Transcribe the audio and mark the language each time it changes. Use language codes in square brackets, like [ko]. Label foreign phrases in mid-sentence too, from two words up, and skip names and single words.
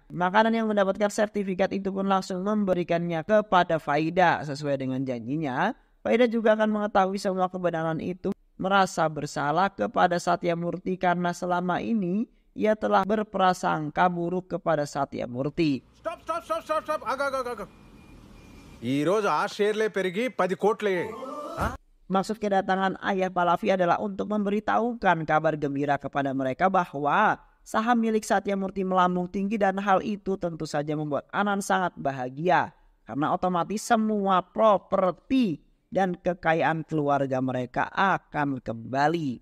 [id] Makanan yang mendapatkan sertifikat itu pun langsung memberikannya kepada Faida sesuai dengan janjinya. Faida juga akan mengetahui semua kebenaran itu, merasa bersalah kepada Satyamurti karena selama ini ia telah berprasangka buruk kepada Satyamurti. Stop. Agak. [te] ఈ రోజు ఆ షేర్లే పెరిగి 10 కోట్లయ్యాయి. [id] Maksud kedatangan ayah Pallavi adalah untuk memberitahukan kabar gembira kepada mereka bahwa saham milik Satyamurti melambung tinggi, dan hal itu tentu saja membuat Anand sangat bahagia karena otomatis semua properti dan kekayaan keluarga mereka akan kembali.